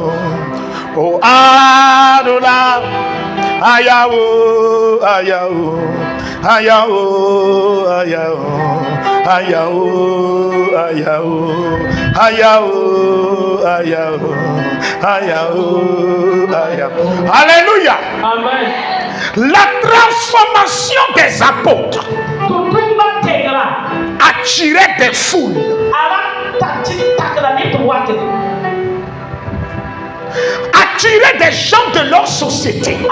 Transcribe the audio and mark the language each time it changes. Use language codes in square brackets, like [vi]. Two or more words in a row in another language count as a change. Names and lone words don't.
[fr] Oh, Adoula. Ayao, ayao. Ayao, ayao. Ayao, ayao. Ayao, ayao. Ayao, ayao. Alléluia. Amen. La transformation des apôtres attirait des foules. Attirer des gens de leur société.